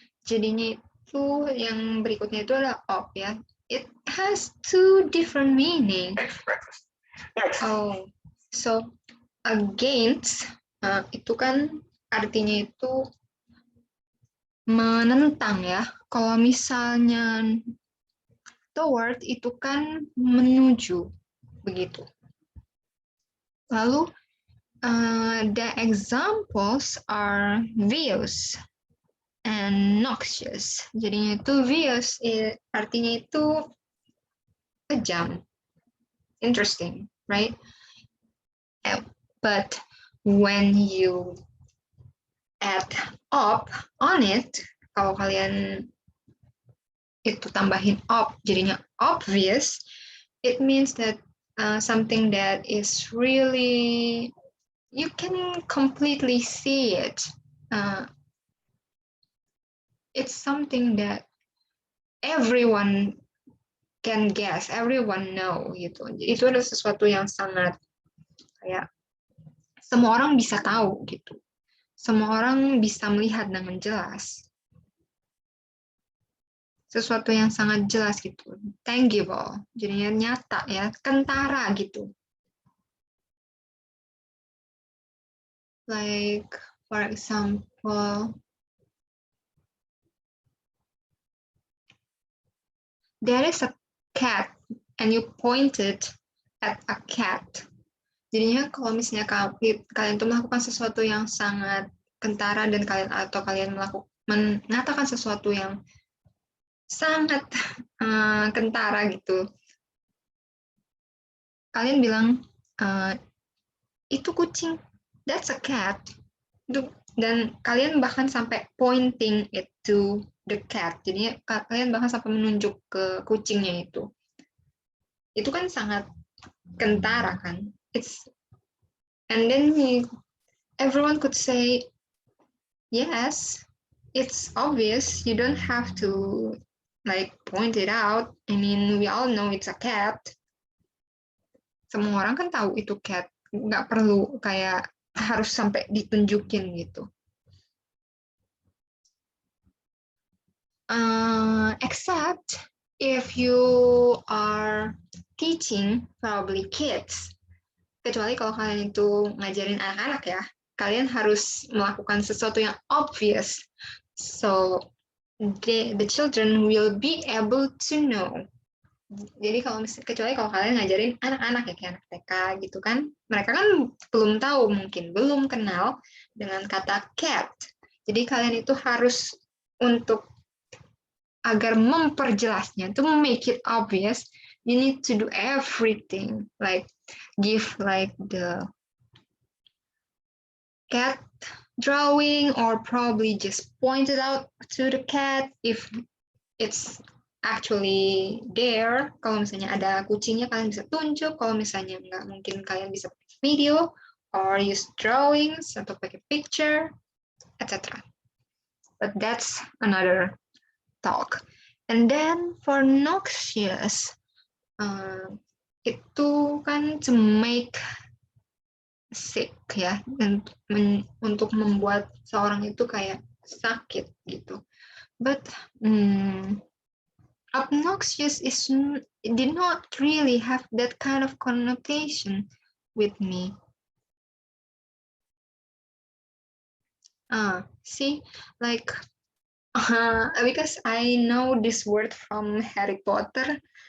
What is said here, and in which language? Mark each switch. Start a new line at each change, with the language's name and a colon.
Indonesian: Jadinya itu yang berikutnya itu adalah op ya.
English: It has two different meanings. Next.
Indonesian: Oh, so against itu kan artinya itu menentang ya. Kalau misalnya toward itu kan menuju begitu. Lalu
English: the examples are views and noxious.
Indonesian: Jadinya itu views artinya itu kejam,
English: interesting, right? But when you add op on it,
Indonesian: kalau kalian itu tambahin op, jadinya
English: obvious, it means that something that is really, you can completely see it. It's something that everyone can guess, everyone know gitu.
Indonesian: Itu adalah sesuatu yang sangat kayak semua orang bisa tahu gitu. Semua orang bisa melihat dengan jelas. Sesuatu yang sangat jelas gitu. Tangible. Jadinya nyata ya, kentara gitu.
English: Like for example, there is a cat and you pointed at a cat.
Indonesian: Jadinya kalau misalnya kalian tuh melakukan sesuatu yang sangat kentara dan kalian mengatakan sesuatu yang sangat kentara gitu. Kalian bilang itu kucing,
English: that's a cat.
Indonesian: Dan kalian bahkan sampai
English: pointing it to the cat.
Indonesian: Jadinya kalian bahkan sampai menunjuk ke kucingnya itu. Itu kan sangat kentara kan.
English: And then everyone could say, yes, it's obvious. You don't have to like point it out. I mean, we all know it's a cat.
Indonesian: Semua orang kan tahu itu cat. Nggak perlu kayak harus sampai ditunjukin gitu.
English: Except if you are teaching probably kids.
Indonesian: Kecuali kalau kalian itu ngajarin anak-anak ya, kalian harus melakukan sesuatu yang obvious.
English: So the children will be able to know.
Indonesian: Jadi kecuali kalau kalian ngajarin anak-anak ya, kayak anak TK gitu kan, mereka kan belum tahu mungkin, belum kenal dengan kata cat. Jadi kalian itu harus untuk agar memperjelasnya,
English: to make it obvious, you need to do everything, like give like the cat drawing or probably just point it out to the cat if it's actually there.
Indonesian: Kalau misalnya ada kucingnya kalian bisa tunjuk, kalau misalnya nggak mungkin kalian bisa video
English: or use drawings
Indonesian: atau pakai picture, etc.
English: But that's another talk. And then for noxious,
Indonesian: itu kan
English: to make sick
Indonesian: ya, dan untuk membuat seorang itu kayak sakit gitu.
English: But obnoxious did not really have that kind of connotation with me. See, like because I know this word from Harry Potter.